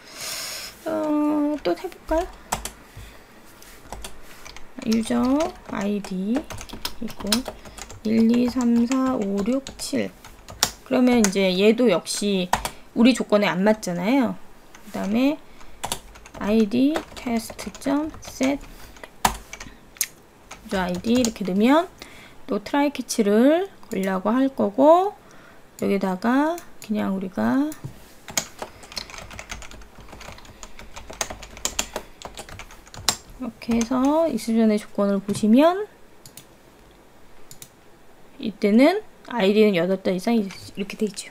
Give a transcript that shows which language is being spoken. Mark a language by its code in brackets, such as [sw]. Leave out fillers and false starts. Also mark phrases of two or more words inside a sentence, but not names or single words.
[ko] 또 해볼까요? [en] user id [ko] 있고 1, 2, 3, 4, 5, 6, 7. 그러면 이제 얘도 역시 우리 조건에 안 맞잖아요. 그 다음에 [en] id test.set user id [ko] 이렇게 넣으면 또 [en] try catch [ko] 를 걸려고 할 거고, 여기다가 그냥 우리가 이렇게 해서 exception의 조건을 보시면 이때는 id는 8자 이상 이렇게 돼 있죠.